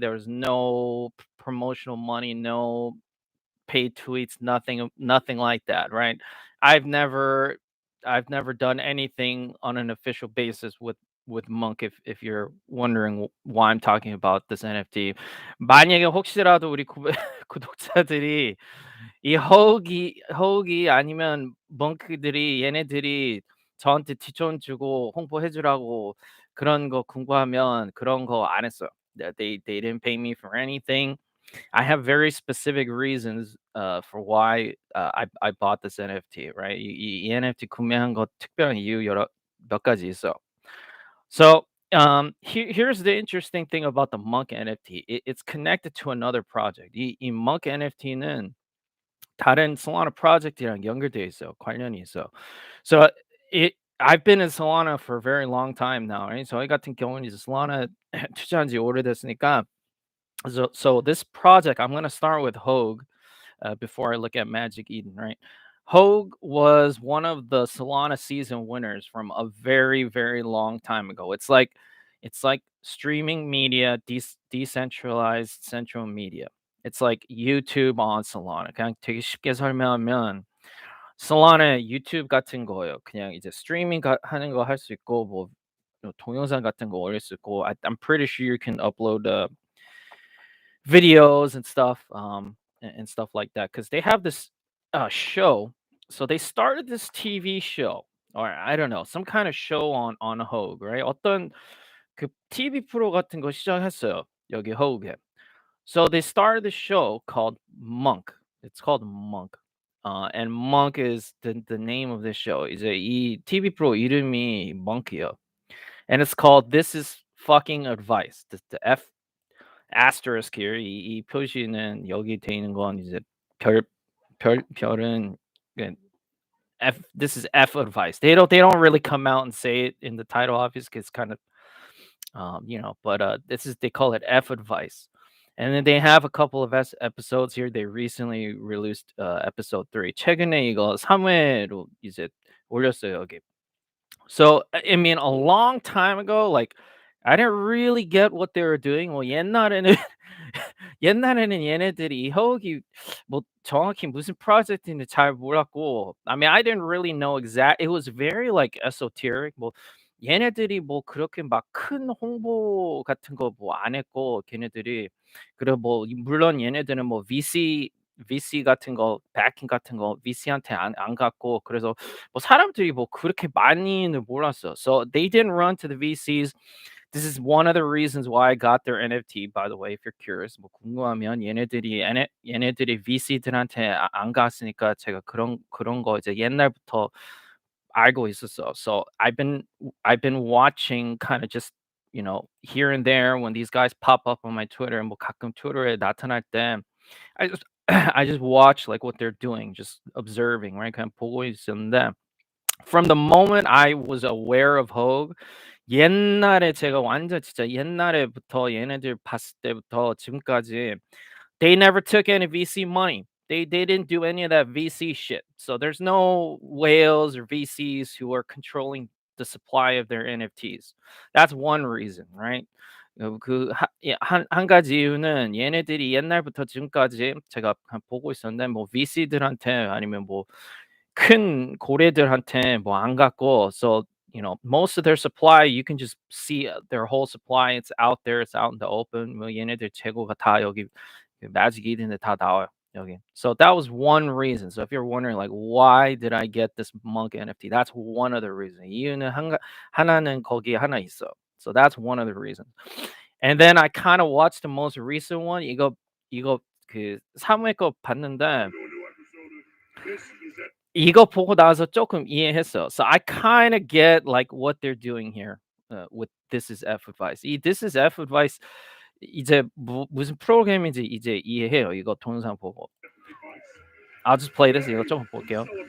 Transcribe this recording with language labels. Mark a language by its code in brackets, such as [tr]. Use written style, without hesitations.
[en] There was no promotional money, no paid tweets, nothing like that, right? I've never I've never done anything on an official basis with Monk if you're wondering why I'm talking about this NFT. [ko] 만약에 혹시라도 우리 구독자들이 이 허욱이 아니면 멍크들이 얘네들이 저한테 티존 주고 홍보해 주라고 그런 거 궁금하면 그런 거 안 했어요. [en] They didn't pay me for anything. I have very specific reasons for why I bought this NFT, right? [ko] 이 NFT 구매한 거 특별한 이유 여러 몇 가지 있어. [en] So here's the interesting thing about the Monk NFT. It's connected to another project. [ko] 이 Monk NFT는 다른 Solana project이랑 연결돼 있어요. 관련이 있어. [en] So I've been in Solana for a very long time now, right? [ko] 저희 같은 경우는 이제 Solana 투자한 지 오래됐으니까 [en] so this project, I'm gonna start with Hogue before I look at Magic Eden, right? Hogue was one of the Solana season winners from a very, very long time ago. It's like streaming media, decentralized central media. It's like YouTube on Solana. [ko] 그냥 되게 쉽게 설명하면 Solana 유튜브 같은 거예요. 그냥 이제 스트리밍 하는 거 할 수 있고 [en] 뭐 동영상 같은 거 올릴 수 있고 I'm pretty sure you can upload videos and stuff and stuff like that because they have this show. So they started this TV show, or I don't know, some kind of show on Hogue, right? [ko] 어떤 그 TV 프로 같은 거 시작했어요. 여기 Hogue. [en] So they started the show called Monk. It's called Monk. And Monk is the name of this show. [ko] 이제 이 TV 프로 이름이 Monk이요. [en] And it's called This is Fucking Advice. The F asterisk here. [ko] 이 표시는 여기 돼 있는 건 이제 별은 그냥 F. [en] This is F advice. They don't really come out and say it in the title, obviously. It's kind of but this is they call it F advice. And then they have a couple of episodes here. They recently released episode 3. [ko] 최근에 이거 3회로 이제 올렸어요 여기. [en] So I mean, a long time ago, like I didn't really get what they were doing. [ko] 뭐 옛날에는 옛날에는 얘네들이 허욱이 뭐 정확히 무슨 프로젝트인지 잘 몰랐고 [en] I mean I didn't really know exact it was very like esoteric [ko] 뭐 얘네들이 뭐 그렇게 막 큰 홍보 같은 거 뭐 안 했고 걔네들이 그리고 뭐 물론 얘네들은 뭐 VC 같은 거 backing 같은 거 VC한테 안 갔고 그래서 뭐 사람들이 뭐 그렇게 많이는 몰랐어. [en] So they didn't run to the VCs. This is one of the reasons why I got their NFT, by the way, if you're curious. [ko] 뭐 궁금하면 얘네들이 VC들한테 안 갔으니까 제가 그런 거 이제 옛날부터 알고 있었어. [en] So I've been watching kind of just here and there when these guys pop up on my Twitter [ko] 뭐 가끔 트위터에 나타날 때 [en] I just I just watch like what they're doing, just observing, right? [ko] 그냥 보고 있었는데 [en] from the moment I was aware of Hogue [ko] 옛날에 제가 완전 진짜 옛날에부터 얘네들 봤을 때부터 지금까지 [en] they never took any VC money. They didn't do any of that VC shit. So there's no whales or VCs who are controlling the supply of their NFTs. That's one reason, right? [ko] 한 가지 이유는 얘네들이 옛날부터 지금까지 제가 그냥 보고 있었는데 뭐 VC들한테 아니면 뭐 큰 고래들한테 뭐 안 갖고 [en] so most of their supply you can just see their whole supply it's out there it's out in the open [ko] 뭐 얘네들 재고가 다 여기 그 매직 이든데 다 나와요 여기. [en] So that was one reason. So if you're wondering like why did I get this Monk NFT? That's one of the reasons. [ko] 이유는 하나는 거기에 하나 있어. [en] So that's one of the reasons. And then I kind of watched the most recent one. [ko] 이거 그 사무엘 거 봤는데 이거 보고 나서 조금 이해했어. [en] So I kind of get like what they're doing here with This is F advice. [ko] 이 This is F advice 이제 무슨 프로그램인지 이제 이해해요. 이거 동영상 보고. [en] I'll just play this. [ko] 이거 좀 볼게요.